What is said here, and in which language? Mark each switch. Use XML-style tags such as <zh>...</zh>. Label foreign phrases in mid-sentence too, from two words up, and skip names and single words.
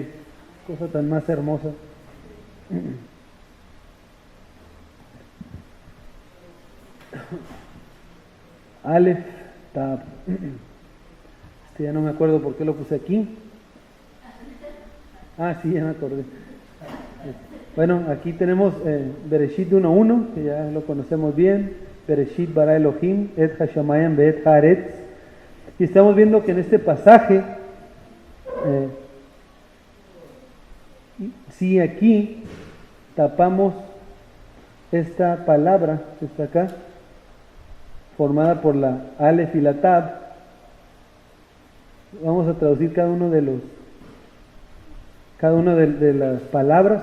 <es>Cosa tan más hermosa. Aleph Tab. Ya no me acuerdo por qué lo puse aquí. Sí, ya me acordé. Bueno, aquí tenemos Bereshit 1:1, que ya lo conocemos bien.</es> <he>בראשית ברא אלהים את השמים ואת הארץ.</he> <es>Y estamos viendo que en este pasaje, si aquí tapamos esta palabra que está acá, formada por la Aleph y la Tab, vamos a traducir cada una de las palabras.</es>